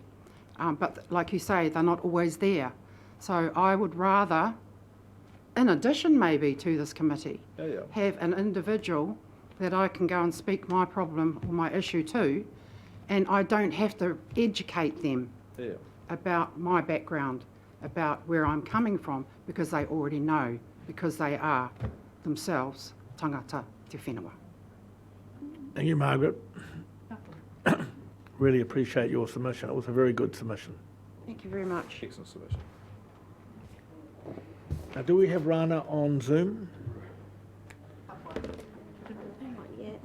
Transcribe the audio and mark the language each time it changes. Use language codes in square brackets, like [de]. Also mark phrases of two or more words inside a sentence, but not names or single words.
[en] But like you say, they're not always there. So I would rather, in addition maybe to this committee, have an individual that I can go and speak my problem or my issue to, and I don't have to educate them about my background, about where I'm coming from, because they already know, because they are themselves [mi] tangata te whenua. [en] Thank you, Margaret. Really appreciate your submission. It was a very good submission. Thank you very much. Excellent submission. Now, do we have Rana on Zoom? Not yet.